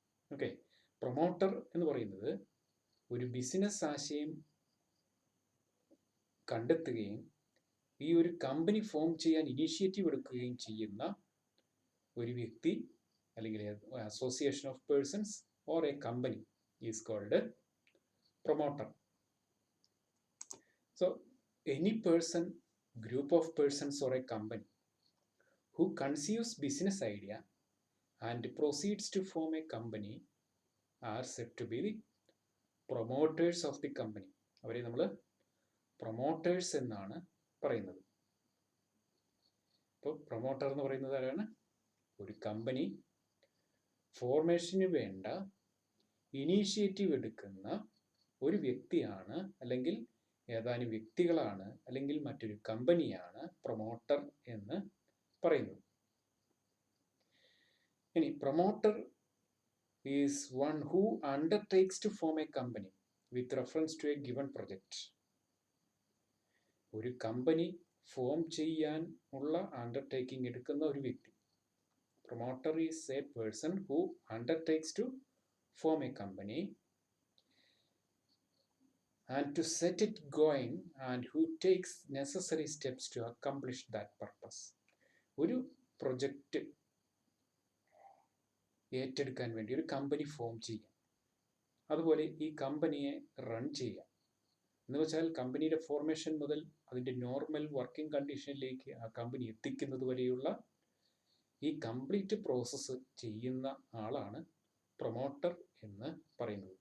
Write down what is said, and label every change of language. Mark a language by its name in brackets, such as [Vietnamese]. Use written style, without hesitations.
[Malayalam] Okay, promoter എന്ന് പറയുന്നത് ഒരു ബിസിനസ് ആശയം കണ്ടെത്തുകയും ഈ ഒരു കമ്പനി ഫോം ചെയ്യാൻ ഇനീഷ്യേറ്റീവ് എടുക്കുകയും ചെയ്യുന്ന ഒരു വ്യക്തി, അല്ലെങ്കിൽ [English] Association of persons or a company is called promoter. So any person, group of persons or a company who conceives business idea and proceeds to form a company are said to be the promoters of the company. [Malayalam] അവരെ നമ്മൾ promoters എന്നാണ് പറയുന്നത്. ഇപ്പോൾ promoter എന്ന് പറയുന്നത് ആരാണ്? ഒരു company ഫോർമേഷന് വേണ്ട ഇനീഷ്യേറ്റീവ് എടുക്കുന്ന ഒരു വ്യക്തിയാണ്, അല്ലെങ്കിൽ ഏതാനും വ്യക്തികളാണ്, അല്ലെങ്കിൽ മറ്റൊരു കമ്പനിയാണ് പ്രൊമോട്ടർ എന്ന് പറയുന്നത്. [English] ഇനി promoter is one who undertakes to form a company with reference to a given project. [Malayalam] ഒരു കമ്പനി ഫോം ചെയ്യാൻ ഉള്ള അണ്ടർടേക്കിംഗ് എടുക്കുന്ന ഒരു വ്യക്തി. [English] Promoter is a person who undertakes to form a company and to set it going and who takes necessary steps to accomplish that purpose. [Malayalam] ഒരു project ഏറ്റെടുക്കാൻ വേണ്ടി ഒരു കമ്പനി ഫോം ചെയ്യാം, അതുപോലെ ഈ കമ്പനിയെ റൺ ചെയ്യാം. എന്ന് വെച്ചാൽ കമ്പനിയുടെ ഫോർമേഷൻ മുതൽ അതിൻ്റെ നോർമൽ വർക്കിംഗ് കണ്ടീഷനിലേക്ക് ആ കമ്പനി എത്തിക്കുന്നത് വരെയുള്ള ഈ കംപ്ലീറ്റ് പ്രോസസ്സ് ചെയ്യുന്ന ആളാണ് പ്രൊമോട്ടർ എന്ന് പറയുന്നത്.